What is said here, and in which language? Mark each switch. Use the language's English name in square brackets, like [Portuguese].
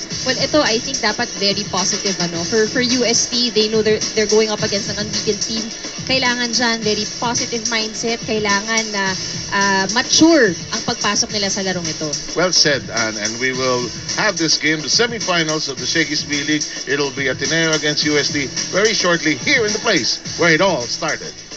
[English] Well, ito, I think dapat very positive. For UST, they know they're going up against an unbeaten team. [Filipino] Kailangan dyan, [English] very positive mindset. [Filipino] Kailangan na mature ang pagpasok nila sa larong ito. [English] Well said, Anne. And we will have this game, the semifinals of the Shakey's B-League. It'll be Ateneo against UST very shortly here in the place where it all started.